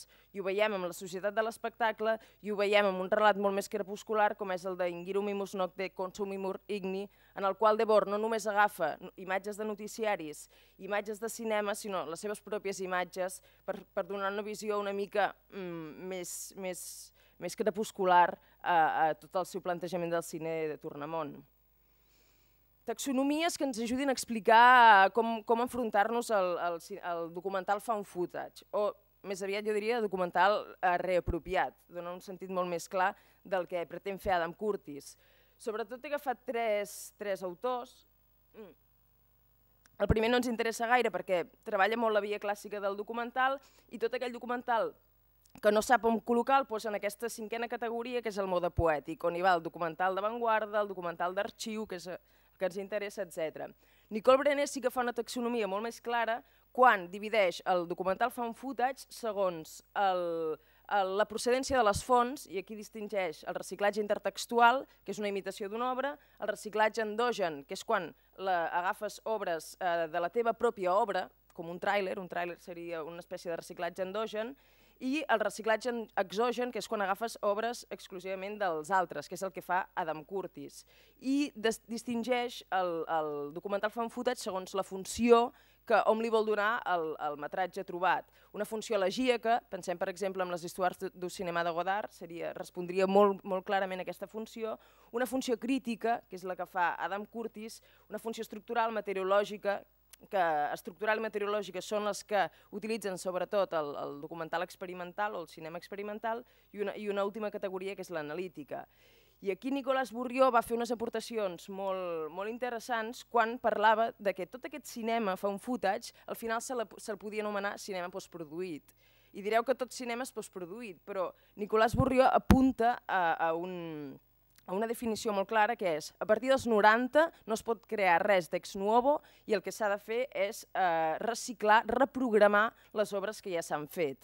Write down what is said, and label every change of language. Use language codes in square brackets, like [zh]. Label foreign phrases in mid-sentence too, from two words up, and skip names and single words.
[ca] I ho veiem amb la societat de l'espectacle i ho veiem amb un relat molt més crepuscular com és el d'Ingirumimus Nocte Consumimur Igni, en el qual Debord no només agafa imatges de noticiaris, imatges de cinema, sinó les seves pròpies imatges per donar una visió una mica més crepuscular a tot el seu plantejament del cine de Tournamont. taxonomies que ens ajudin a explicar com enfrontar-nos al documental [en] found footage, [ca] o més aviat jo diria documental reapropiat, dona un sentit molt més clar del que pretén fer Adam Curtis. Sobretot he agafat tres autors. El primer no ens interessa gaire perquè treballa molt la via clàssica del documental i tot aquell documental que no sap on col·locar el posa en aquesta cinquena categoria, que és el mode poètic, on hi va el documental d'avantguarda, el documental d'arxiu, que és el que ens interessa, etc. Nicole Brené sí que fa una taxonomia molt més clara quan divideix el documental [en] found footage [ca] segons la procedència de les fonts, i aquí distingeix el reciclatge intertextual, que és una imitació d'una obra, el reciclatge endogen, que és quan agafes obres de la teva pròpia obra, com un tràiler seria una espècie de reciclatge endogen, i el reciclatge exogen, que és quan agafes obres exclusivament dels altres, que és el que fa Adam Curtis. I distingeix el documental [en] found footage [ca] segons la funció que hom li vol donar al metratge trobat. Una funció elegíaca, pensem per exemple en les histoires du cinema de Godard, respondria molt clarament a aquesta funció, una funció crítica, que és la que fa Adam Curtis, una funció estructural, meteorològica, que estructural i meteorològica són les que utilitzen sobretot el documental experimental o el cinema experimental, i una última categoria que és l'analítica. I aquí Nicolas Bourriaud va fer unes aportacions molt interessants quan parlava de que tot aquest cinema [en] found footage [ca] al final se'l podia anomenar cinema postproduït. I direu que tot cinema és postproduït, però Nicolas Bourriaud apunta a una definició molt clara, que és a partir dels 90 no es pot crear res d' [la] ex novo [ca] i el que s'ha de fer és reciclar, reprogramar les obres que ja s'han fet.